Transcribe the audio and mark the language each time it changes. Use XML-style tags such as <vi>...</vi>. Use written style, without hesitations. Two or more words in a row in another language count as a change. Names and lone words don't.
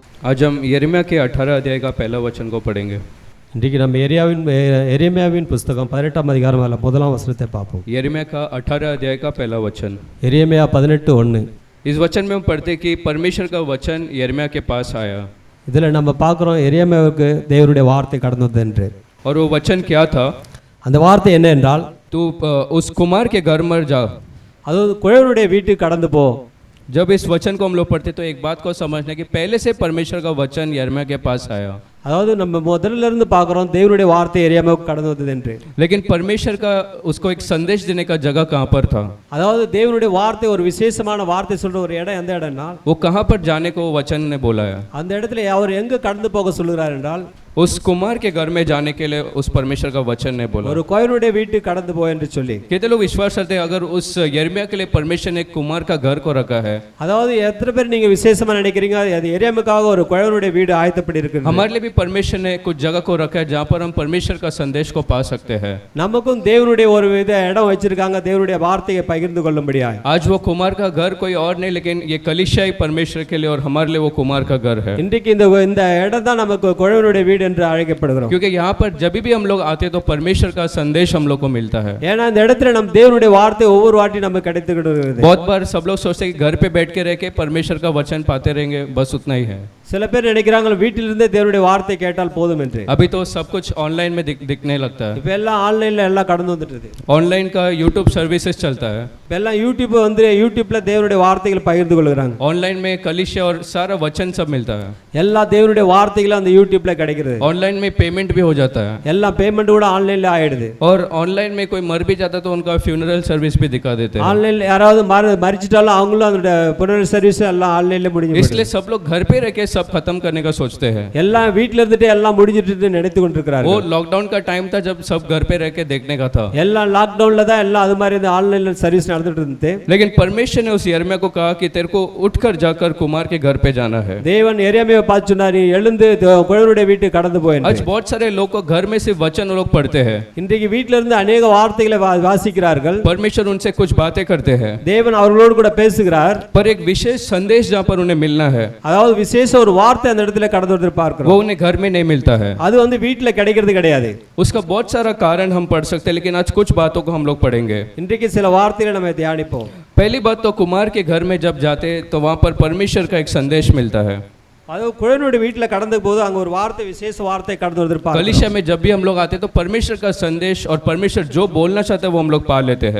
<hi>आज हम यिर्मयाह के 18 अध्याय का पहला वचन को पढ़ेंगे।</hi> <ta>இன்றைக்கு நம்ம எரேமியாவின் புஸ்தகம் 18ஆம் அதிகாரம் அல்ல முதலாம் வசனத்தை பார்ப்போம்.</ta> <hi>यिर्मयाह का 18 अध्याय का पहला वचन।</hi> <ta>எரேமியா 18:1.</ta> <hi>इस वचन में हम पढ़ते कि परमेश्वर का वचन यिर्मयाह के पास आया।</hi> <ta>இதில் நம்ம பார்க்குறோம் எரேமியாவுக்கு தேவனுடைய வார்த்தை கடந்து வந்தது என்று.</ta> <hi>और वो वचन क्या था?</hi> <ta>அந்த வார்த்தை என்ன என்றால்,</ta> <hi>तू उस कुमार के घर मर जा।</hi> <ta>அதாவது குயவனுடைய வீட்டுக்கு கடந்து போ.</ta> <hi>जब इस वचन को हम लोग पढ़ते तो एक बात को समझना कि पहले से परमेश्वर का वचन यिर्मयाह के पास आया।</hi> <ta>அதாவது நம்ம முதல்ல இருந்து பார்க்குறோம் தேவனுடைய வார்த்தை எரேமியாவுக்கு கடந்து வந்தது என்று.</ta> <hi>लेकिन परमेश्वर का उसको एक संदेश देने का जगह कहाँ पर था?</hi> <ta>அதாவது தேவனுடைய வார்த்தை ஒரு விசேஷமான வார்த்தை சொல்ற ஒரு இடம் எந்த இடம்னா,</ta> <hi>वो कहाँ पर जाने को वचन ने बोला है?</hi> <ta>அந்த இடத்துல அவர் எங்க கடந்து போக சொல்லுகிறார் என்றால்,</ta> <hi>उस कुमार के घर में जाने के लिए उस परमेश्वर का वचन ने बोला।</hi> <ta>ஒரு குயவனுடைய வீட்டுக்கு கடந்து போ என்று சொல்லி.</ta> <hi>कितने लोग विश्वास करते हैं अगर उस यिर्मयाह के लिए परमेश्वर ने कुमार का घर को रखा है?</hi> <ta>அதாவது எத்தனை பேர் நீங்க விசேஷமா நினைக்கிறீங்க அது எரேமியாவுக்காக ஒரு குயவனுடைய வீடு ஆயத்தப்படி இருக்கு?</ta> <hi>हमारे लिए भी परमेश्वर ने कुछ जगह को रखा है जहाँ पर हम परमेश्वर का संदेश को पा सकते हैं।</hi> <ta>நமக்கும் தேவனுடைய ஒரு வித இடம் வச்சிருக்காங்க தேவனுடைய வார்த்தையை பகிர்ந்து கொள்ளும்படியா.</ta> <hi>आज वो कुमार का घर कोई और नहीं, लेकिन ये कलीसिया ही परमेश्वर के लिए और हमारे लिए वो कुमार का घर है।</hi> <ta>இன்றைக்கு இந்த இடம் தான் நமக்கு குயவனுடைய வீடு என்று அழைக்கப்படுகிறோம்.</ta> <hi>क्योंकि यहाँ पर जब भी हम लोग आते हैं तो परमेश्वर का संदेश हम लोग को मिलता है।</hi> <ta>ஏன்னா இந்த இடத்துல நம்ம தேவனுடைய வார்த்தை ஒவ்வொரு வாட்டி நமக்கு கிடைத்துக்கிட்டு.</ta> <hi>बहुत बार सब लोग सोचते हैं कि घर पे बैठ के रह के परमेश्वर का वचन पाते रहेंगे, बस उतना ही है।</hi> <ta>சில பேர் நினைக்கிறாங்க வீட்டிலிருந்தே தேவனுடைய வார்த்தை கேட்டால் போதும் என்று.</ta> <hi>अभी तो सब कुछ ऑनलाइन में दिखने लगता है।</hi> <ta>இப்ப எல்லாம் ஆன்லைன்ல எல்லாம் கடந்து வந்துட்டது.</ta> <hi>ऑनलाइन का यूट्यूब सर्विसेज चलता है।</hi> <ta>இப்ப எல்லாம் யூடியூப்ல தேவனுடைய வார்த்தைகளை பகிர்ந்து கொள்கிறாங்க.</ta> <hi>ऑनलाइन में कलीसिया और सारा वचन सब मिलता है।</hi> <ta>எல்லா தேவனுடைய வார்த்தைகளும் அந்த யூடியூப்ல கிடைக்கிறது.</ta> <hi>ऑनलाइन में पेमेंट भी हो जाता है।</hi> <ta>எல்லாம் பேமெண்ட் கூட ஆன்லைன்ல ஆயிடுது.</ta> <hi>और ऑनलाइन में कोई मर भी जाता तो उनका</hi> <en>funeral service</en> <hi>भी दिखा देते हैं।</hi> <ta>ஆன்லைன்ல யாராவது மரிச்சிட்டாலும் அவங்களும் அந்த</ta> <en>funeral service</en> <ta>எல்லாம் ஆன்லைன்ல முடிஞ்சு.</ta> <hi>इसलिए सब लोग घर पे रह के सब खत्म करने का सोचते हैं।</hi> <ta>எல்லாம் வீட்ல இருந்துட்டு எல்லாம் முடிஞ்சிட்டு நினைத்து கொண்டிருக்கிறார்கள்.</ta> <hi>वो लॉकडाउन का टाइम था जब सब घर पे रह के देखने का था।</hi> <ta>எல்லாம் லாக்டவுன்ல தான் எல்லாம் அது மாதிரி இந்த ஆன்லைன்ல சர்வீஸ் நடந்துட்டு இருந்துச்சு.</ta> <hi>लेकिन परमेश्वर ने उस यिर्मयाह को कहा कि तेरे को उठकर जाकर कुमार के घर पे जाना है।</hi> <ta>தேவன் எரேமியாவை பார்த்து சொன்னார், நீ எழுந்து குயவனுடைய வீட்டுக்கு கடந்து போ என்று.</ta> <hi>आज बहुत सारे लोग को घर में सिर्फ वचन लोग पढ़ते हैं।</hi> <ta>இன்றைக்கு வீட்ல இருந்து अनेक வார்த்தைகளை வாசிக்கிறார்கள்.</ta> <hi>परमेश्वर उनसे कुछ बातें करते हैं।</hi> <ta>தேவன் அவர்களோடு கூட பேசுகிறார்.</ta> <hi>पर एक विशेष संदेश जहाँ पर उन्हें मिलना है,</hi> <ta>அதாவது விசேஷ ஒரு வார்த்தை அந்த இடத்துல கடந்து வந்து பார்க்கிறோம்.</ta> <hi>वो उन्हें घर में नहीं मिलता है।</hi> <ta>அது வந்து வீட்ல கிடைக்கிறது கிடையாது.</ta> <hi>उसका बहुत सारा कारण हम पढ़ सकते हैं, लेकिन आज कुछ बातों को हम लोग पढ़ेंगे।</hi> <ta>இன்றைக்கு சில வார்த்தைகளை நம்ம தியானிப்போம்.</ta> <hi>पहली बात तो कुमार के घर में जब जाते तो वहाँ पर परमेश्वर का एक संदेश मिलता है।</hi> <ta>அது குயவனுடைய வீட்ல கடந்த போது அங்க ஒரு வார்த்தை விசேஷ வார்த்தை கடந்து வந்திருப்பாங்க.</ta> <hi>कलीसिया में जब भी हम लोग आते तो परमेश्वर का संदेश और परमेश्वर जो बोलना चाहता है वो हम लोग पा लेते हैं।</hi>